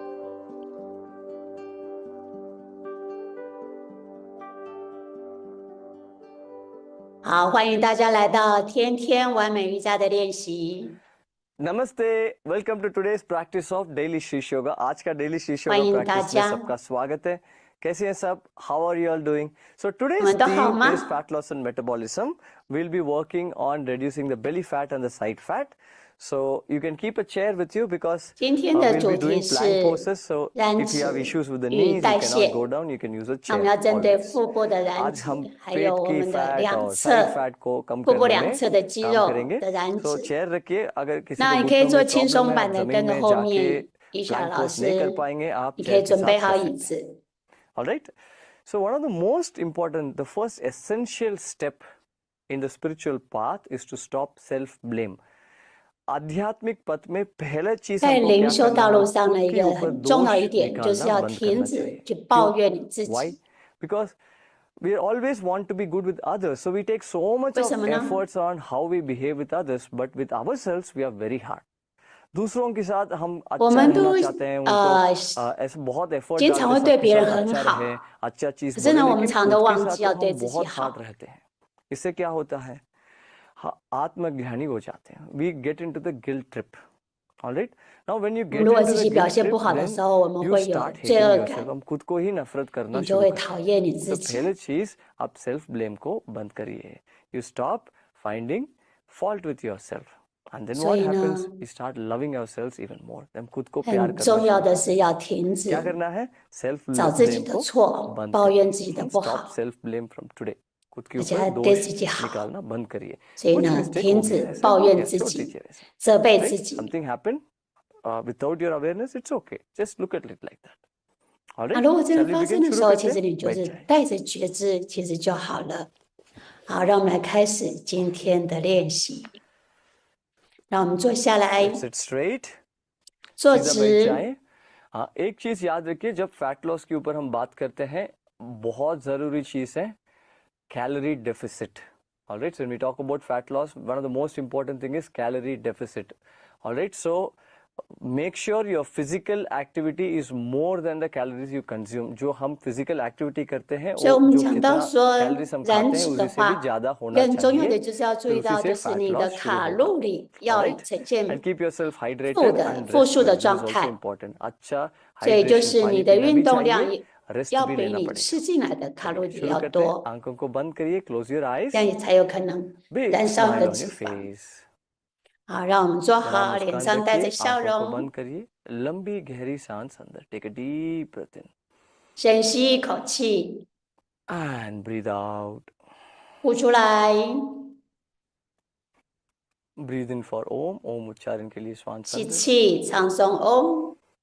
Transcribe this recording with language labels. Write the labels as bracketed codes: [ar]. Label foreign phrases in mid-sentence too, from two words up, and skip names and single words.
[zh] 好，欢迎大家来到天天完美瑜伽的练习。 [en] नमस्ते, welcome to today's practice of Daily Shish Yoga. [hi] आज का डेली शीश योगा [zh] 欢迎大 [hi] प्रैक्टिस में [zh] 家。 [hi] सबका स्वागत है। कैसे हैं सब? [en] How are you all doing? So [zh] 你 [en] today's [zh] 们都好 [en] theme [zh] 吗？ [en] is fat loss and metabolism. We'll be working on reducing the belly fat and the side fat. So you can keep a chair with you because [zh] 今天的 [en] we'll [zh] 主 [en] be [zh] 题 [en] doing [zh] 是 [en] plank poses. So [zh] 燃 [en] if you have [zh] 脂 [en] issues with the [zh] 与 [en] knees, you [zh] 代 [en] cannot [zh] 谢。 [en] go down, you can use a [zh] 那我 [en] chair [zh] 们要针对 [en] always. [zh] 腹部的燃 [hi] आज [zh] 脂， [hi] हम [zh] 还有 [hi] पेट [zh] 我 [hi] की [zh] 们的 [hi] फैट [zh] 两 [hi] और [zh] 侧 [en] side fat [hi] को कम [zh] 腹部 [hi] करने [zh] 两 [hi] में [zh] 侧的肌 [hi] काम [zh] 肉 [hi] करेंगे. [zh] 的燃 [hi] So [zh] 脂。 [hi] चेयर रखिए. अगर किसी [zh] 那 [hi] को [zh] 你可以 [hi] घुटनों [zh] 做 [hi] में [zh] 轻 [hi] प्रॉब्लम [zh] 松 [hi] है, [zh] 版 [hi] आप [zh] 的， [hi] जमीन [zh] 跟着 [hi] में [zh] 后 [hi] जाके [zh] 面伊莎 [hi] प्लैंक [zh] 老 [hi] पोज नहीं कर [zh] 师。 [hi] पाएंगे, आप [zh] 你可 [hi] चेयर [zh] 以 [hi] के [zh] 准备 [hi] साथ [zh] 好 [hi] कर [zh] 椅 [hi] सकते हैं. [zh] 子。 [en] All right. So one of the most important, the first essential step in the spiritual path is to stop self blame. [hi] आध्यात्मिक पथ में पहला चीज [zh] 在 [hi] हमको [zh] 灵 [hi] क्या [zh] 修 [hi] करना [zh] 道 [hi] है, [zh] 路 [hi] हमें [zh] 上 [hi] खुद [zh] 的一 [hi] के [zh] 个 [hi] ऊपर [zh] 很重要 [hi] दोष [zh] 一点，就是 [hi] निकालना [zh] 要 [hi] बंद [zh] 停 [hi] करना [zh] 止 [hi] चाहिए. [zh] 去 [hi] क्यों? [zh] 抱怨你自 [en] Why? [zh] 己。 [en] Because we always want to be good with others, so we take so much [zh] 为 [en] of [zh] 什么呢？ [en] efforts on how we behave with others, but with ourselves we are very hard. [hi] दूसरों के साथ हम [zh] 我 [hi] अच्छा [zh] 们都 [hi] रहना चाहते हैं, उनको ऐसे बहुत एफर्ट [zh] 经常 [hi] डालते [zh] 会 [hi] हैं [zh] 对 [hi] सबके [zh] 别人 [hi] साथ [zh] 很 [hi] अच्छा [zh] 好， [hi] रहे, अच्छा चीज [zh] 可是 [hi] बोले, [zh] 呢，我们 [hi] लेकिन [zh] 常都 [hi] खुद के [zh] 忘 [hi] साथ [zh] 记要 [hi] तो [zh] 对 [hi] हम [zh] 自己 [hi] बहुत [zh] 好。 [hi] हार्ड रहते हैं. इससे क्या होता है? आत्मज्ञानी हो जाते हैं. [en] We get into the guilt trip. All right. Now when you [zh] 我们 [en] get [zh] 如果 [en] into [zh] 自 [en] the [zh] 己表 [en] guilt [zh] 现不 [en] trip, [zh] 好的 [en] then [zh] 时候，我们 [en] you [zh] 会有 [en] start [zh] 罪 [en] hating [zh] 恶 [en] yourself. [zh] 感， [hi] हम खुद को ही नफरत करना [zh] 你就 [hi] शुरू [zh] 会 [hi] करते [zh] 讨 [hi] हैं. [zh] 厌你 [hi] तो [zh] 自己。 [hi] पहले चीज आप [en] self blame [hi] को बंद करिए. [en] You stop finding fault with yourself. And then [zh] 所 [en] what [zh] 以呢， [en] happens? We start loving ourselves even more. [hi] हम खुद को [zh] 很 [hi] प्यार करना [zh] 重要 [hi] शुरू [zh] 的 [hi] करते [zh] 是 [hi] हैं. [zh] 要停止 [hi] क्या करना है? सेल्फ [zh] 找自己 [hi] ब्लेम [zh] 的 [hi] को [zh] 错， [hi] बंद [zh] 抱 [hi] करिए. [zh] 怨自己的不 [en] Stop [zh] 好， [en] self blame from today. [hi] खुद के [zh] 而且 [hi] ऊपर [zh] 还对 [hi] दोष [zh] 自己好。 [hi] निकालना बंद करिए. [zh] 所以 [hi] कुछ [zh] 呢， [hi] मिस्टेक [zh] 停 [hi] हो गया, [zh] 止 [hi] ऐसे [zh] 抱 [hi] हो [zh] 怨 [hi] गया, [zh] 自 [hi] छोड़ [zh] 己， [hi] दीजिए वैसे. [zh] 责备 [en] Right? [zh] 自己。 [en] Something happened without your awareness, it's okay. Just look at it like that. All [zh] 那 [en] right? [zh] 如果真的 [en] Shall we [zh] 发 [en] begin? [zh] 生的 [hi] शुरू [zh] 时候， [hi] करते [zh] 其 [hi] हैं? [zh] 实你就 [hi] बैठ [zh] 是 [hi] जाए. [zh] 带着觉知，其实就好了。好，让我们来开始今天的练习。让我们坐下来， [en] Let's sit straight. [zh] 坐 [hi] सीधा बैठ [zh] 直。 [hi] जाएं. हाँ, एक चीज याद रखिए, जब [en] fat loss [hi] के ऊपर हम बात करते हैं, बहुत जरूरी चीज है [en] calorie deficit. All right. So when we talk about fat loss, one of the most important thing is calorie deficit. All right. So make sure your physical activity is more than the calories you consume. [hi] जो हम [en] physical activity [hi] करते हैं, [zh] 所以我们 [hi] जो [zh] 讲 [hi] कितना [zh] 到说 [hi] calories हम [zh] 燃 [hi] खाते हैं, [zh] 脂的 [hi] उसी से भी [zh] 话， [hi] ज्यादा होना [zh] 更重要的 [hi] चाहिए. [zh] 就是要注 [hi] फिर [zh] 意 [hi] उसी [zh] 到， [hi] से [zh] 就是 [hi] fat [zh] 你的 [hi] loss शुरू [zh] 卡 [hi] होगा. [zh] 路里 [en] All [zh] 要 [en] right. [zh] 呈现 [en] And keep yourself [zh] 负 [en] hydrated [zh] 的 [en] and [zh] 负 [en] rest [zh] 数的 [en] well. This is [zh] 状 [en] also [zh] 态， [en] important. [hi] अच्छा [zh] 所以就 [hi] hydration [zh] 是 [hi] पानी [zh] 你的 [hi] पीना भी [zh] 运动量 [hi] चाहिए, [zh] 也 [hi] rest [zh] 要 [hi] भी [zh] 比 [hi] लेना [zh] 你 [hi] पड़ेगा. [zh] 吃进来的卡路 [hi] चलिए [zh] 里 [hi] शुरू [zh] 要 [hi] करते हैं. [zh] 多， [hi] आंखों को बंद करिए. [en] Close your [zh] 这 [en] eyes. [zh] 样你才有可能 [en] Big [zh] 燃烧你 [en] smile [zh] 的 [en] on [zh] 脂 [en] your [zh] 肪。 [en] face. [zh] 好，让我们坐 [hi] जरा [zh] 好，脸 [hi] मुस्कान [zh] 上带着 [hi] रखिए, [zh] 笑 [hi] आंखों को [zh] 容， [hi] बंद करिए, लंबी गहरी सांस अंदर. [en] Take a deep breath in [zh] 深吸一口气， [en] and breathe out. [zh] 呼出来。 [en] Breathe in for Om. [hi] Om उच्चारण के लिए श्वास [zh] 吸 [hi] अंदर. [zh] 气，放松嗡。